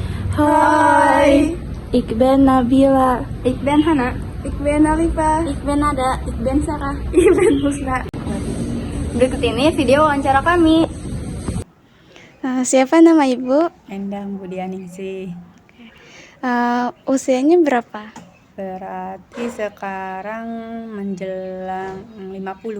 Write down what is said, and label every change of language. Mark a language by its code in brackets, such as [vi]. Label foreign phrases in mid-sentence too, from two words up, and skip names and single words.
[id] Hai. [nl] Ik ben Nabila. Ik ben Hana. Ik ben Alifa. Ik ben Nada. Ik ben Sarah. Ik ben Husna. [id] Berikut ini video wawancara kami. Siapa nama ibu? Endang Budianingsih. Usianya berapa? Berarti sekarang menjelang 50.